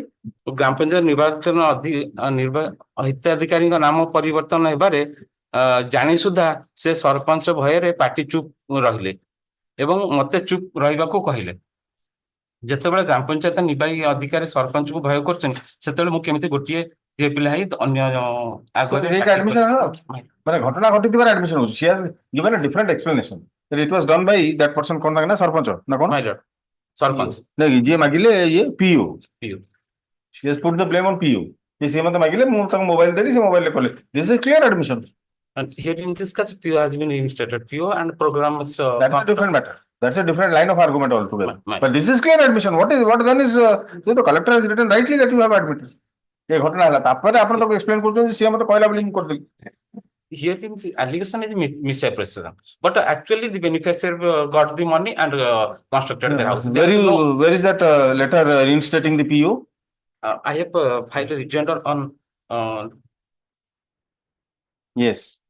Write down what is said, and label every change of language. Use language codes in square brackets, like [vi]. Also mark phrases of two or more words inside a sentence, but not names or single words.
[or] ଗ୍ରାମ ପଞ୍ଚାୟତ ହିତାଧିକାରୀଙ୍କ ନାମ ପରିବର୍ତ୍ତନ ହେବାରେ ଜାଣି ସୁଦ୍ଧା ସେ ସରପଞ୍ଚ ଭୟରେ ପାଟି ଚୁପ୍ ରହିଲେ ଏବଂ ମତେ ଚୁପ୍ ରହିବାକୁ କହିଲେ। ଯେତେବେଳେ ଗ୍ରାମ ପଞ୍ଚାୟତ ନିର୍ବାହୀ ଅଧିକାରୀ ସରପଞ୍ଚକୁ ଭୟ କରୁଛନ୍ତି, ସେତେବେଳେ ମୁଁ କେମିତି ଗୋଟିଏ ଝିଅ ପିଲା ହେଇ ଅନ୍ୟ ଆଗରେ ମାନେ ଘଟଣା ଘଟିଥିବାର ଆଡମିସନ ହଉଛି। [en] She has given a different explanation that it was done by that person, [or] କଣ ତାଙ୍କ ନା ସରପଞ୍ଚ ନା କଣ? ସରପଞ୍ଚ ନାଇଁ ଯିଏ ମାଗିଲେ ଇଏ ପିଓ। [en] PO. She has put the blame on PO. [or] ସିଏ ମତେ ମାଗିଲେ, ମୁଁ ତାଙ୍କୁ ମୋବାଇଲ ଦେଲି, ସେ ମୋବାଇଲରେ କଲେ। [en] This is a clear admission. And here in this case, PO has been reinstated. PO and programs. That's a different matter. That's a different line of argument altogether. Right. But this is clear admission. What then is so the collector has written rightly that you have admitted. [or] ଏ ଘଟଣା ହେଲା ତାପରେ ଆପଣ ତାକୁ explain କରୁଛନ୍ତି ସିଏ ମତେ କହିଲା ବୋଲି ମୁଁ କରିଦେଲି। [en] Here in the allegation is misapprehension, but actually the beneficiary got the money and constructed their house. Where is that letter reinstating the PO? I have filed a rejoinder on Yes.